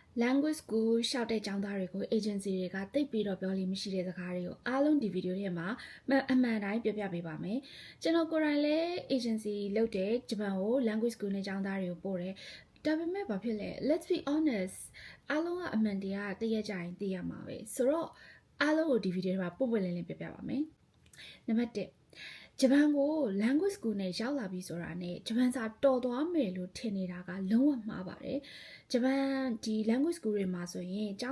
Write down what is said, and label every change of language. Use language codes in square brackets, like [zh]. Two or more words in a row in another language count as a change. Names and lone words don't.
[en] language school [my] ရှောက်တဲ့ကျောင်းသားတွေကို agency တွေကတိတ်ပြီးတော့ပြောလို့မရှိတဲ့စကားတွေကိုအားလုံးဒီဗီဒီယိုထဲမှာအမှန်တိုင်းပြောပြပေးပါမယ်ကျွန်တော်ကိုယ်တိုင်လည်း agency လုပ်တဲ့ဂျပန်ကို [en] language school [my] နဲ့ကျောင်းသားတွေကိုပို့တယ်ဒါပေမဲ့ဘာဖြစ်လဲ [en] let's be honest [my] အားလုံးကအမှန်တရားတည့်ရကြရင်သိရမှာပဲဆို တော့အားလုံးကိုဒီဗီဒီယိုထဲမှာပုံပွင့်လင်းလင်းပြောပြပါမယ်နံပါတ်1ဂျပန်ကို [en] language school [my] နဲ့ရောက်လာပြီဆိုတာနဲ့ဂျပန်စာတော်သွားမယ်လို့ထင်နေတာကလုံးဝမှားပါတယ်ဂျပန်ဒီ [en] language school [my] တွေမှာဆိုရင်ကျောင်း